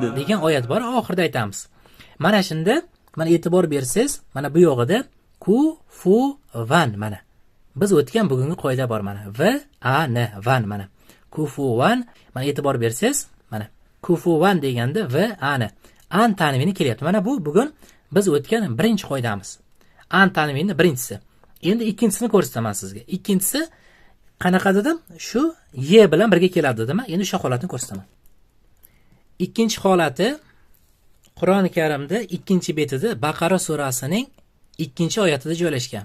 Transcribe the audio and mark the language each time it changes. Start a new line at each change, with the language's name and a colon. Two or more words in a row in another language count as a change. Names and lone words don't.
Uzbek: degan oyat bor, oxirida aytamiz. Mana shunda, mana e'tibor bersangiz, mana bu yo'g'ida kufuwan mana. Biz o'tgan bugungi qoida bor mana. V a n van mana. Kufuwan, mana e'tibor bersangiz, mana kufuwan deganda v a n an tanvini kelyapti. Mana bu bugun biz o'tgan birinchi qoidamiz. An tanvini birinchisi. Endi ikkinchisini ko'rsataman sizga. Ikkinchisi qanaqa dedim? Shu ye bilan birga keladi dedim. Endi shu holatni ko'rsataman. Ikkinchi holati Qur'oni Karimda 2-betida Baqara surasining 2-oyatida joylashgan.